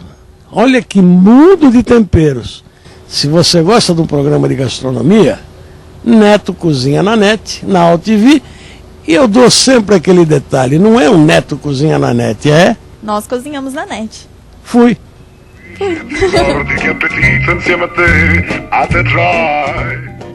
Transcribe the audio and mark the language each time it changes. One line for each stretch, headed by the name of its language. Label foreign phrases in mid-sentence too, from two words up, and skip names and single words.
Portuguese: Olha que mundo de temperos. Se você gosta de um programa de gastronomia, Neto Cozinha na Net, na AltV. E eu dou sempre aquele detalhe, não é o Neto Cozinha na Net, é? Nós cozinhamos na net. Fui. Fui.
Italian: Guardi che appetito insieme a te, a te try.